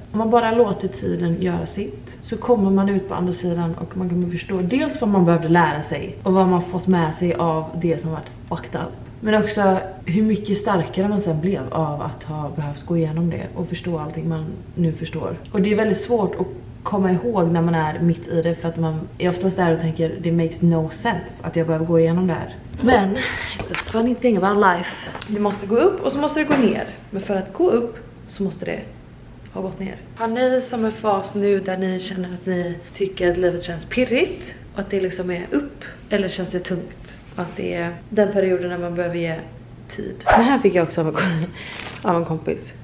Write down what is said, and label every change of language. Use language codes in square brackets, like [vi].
[sv] Om man bara låter tiden göra sitt så kommer man ut på andra sidan och man kan förstå dels vad man behövde lära sig och vad man fått med sig av det som varit fucked up. Men också hur mycket starkare man sen blev av att ha behövt gå igenom det och förstå allting man nu förstår. Och det är väldigt svårt att komma ihåg när man är mitt i det, för att man är oftast där och tänker det [en] makes no sense [sv] att jag behöver gå igenom det här. [en] Men it's a funny thing about life. [sv] Det måste gå upp och så måste det gå ner. Men för att gå upp så måste det ha gått ner. Har ni som en fas nu där ni känner att ni tycker att livet känns pirrigt och att det liksom är upp, eller känns det tungt? Och att det är den perioden när man behöver ge tid. Det här fick jag också av en kompis.